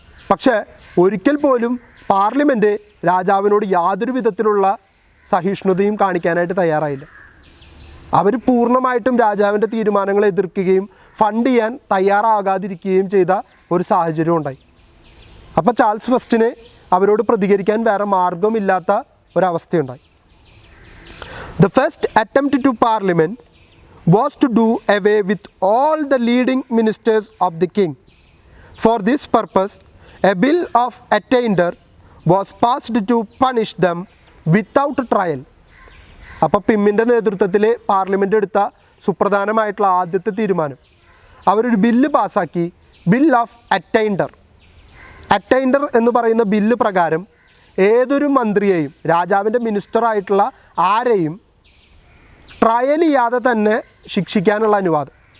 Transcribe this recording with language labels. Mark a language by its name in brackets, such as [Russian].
[Malayalam] പക്ഷേ ഒരിക്കൽ പോലും പാർലമെൻറ്റ് രാജാവിനോട് യാതൊരു വിധത്തിലുള്ള സഹിഷ്ണുതയും കാണിക്കാനായിട്ട് തയ്യാറായില്ല. അവർ പൂർണ്ണമായിട്ടും രാജാവിൻ്റെ തീരുമാനങ്ങളെ എതിർക്കുകയും ഫണ്ട് ചെയ്യാൻ തയ്യാറാകാതിരിക്കുകയും ചെയ്ത ഒരു സാഹചര്യം ഉണ്ടായി. അപ്പോൾ ചാൾസ് ഫസ്റ്റിന് അവരോട് പ്രതികരിക്കാൻ വേറെ മാർഗമില്ലാത്ത ഒരവസ്ഥയുണ്ടായി. [English] The first attempt to parliament was to do away with all the leading ministers of the king. For this purpose, a bill of attainder was passed to punish them without trial. [Malayalam] അപ്പോൾ പിമ്മിൻ്റെ നേതൃത്വത്തിൽ parliament എടുത്ത സുപ്രധാനമായിട്ടുള്ള ആദ്യത്തെ തീരുമാനം, അവരൊരു bill പാസ്സാക്കി, bill of അറ്റൈൻഡർ. അറ്റൈൻഡർ എന്ന് പറയുന്ന bill പ്രകാരം ഏതൊരു മന്ത്രിയെയും രാജാവിൻ്റെ മിനിസ്റ്ററായിട്ടുള്ള ആരെയും ട്രയൽ ചെയ്യാതെ തന്നെ ശിക്ഷിക്കാനുള്ള അനുവാദം.